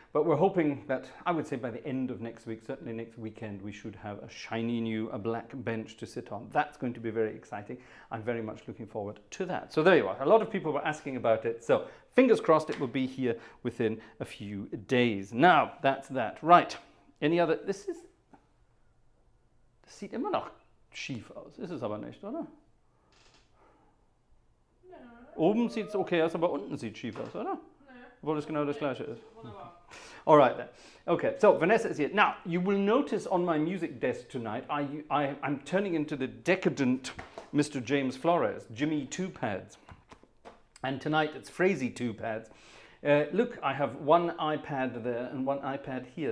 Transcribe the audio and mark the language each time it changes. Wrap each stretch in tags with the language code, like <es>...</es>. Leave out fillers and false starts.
<en>But we're hoping that, I would say by the end of next week, certainly next weekend, we should have a shiny new, a black bench to sit on. That's going to be very exciting. I'm very much looking forward to that. So there you are. A lot of people were asking about it. So fingers crossed it will be here within a few days. Now, that's that. Right. Any other?</en> <de>Das sieht immer noch schief aus. Ist es aber nicht, oder? Oben sieht es okay aus, aber unten sieht schief aus, oder? Obwohl es genau das gleiche ist.</de> <en>All right then. Okay, so Vanessa is here. Now, you will notice on my music desk tonight, I'm turning into the decadent Mr. James Flores, Jimmy Two Pads. And tonight it's Fraser Two Pads. Look, I have one iPad there and one iPad here.</en>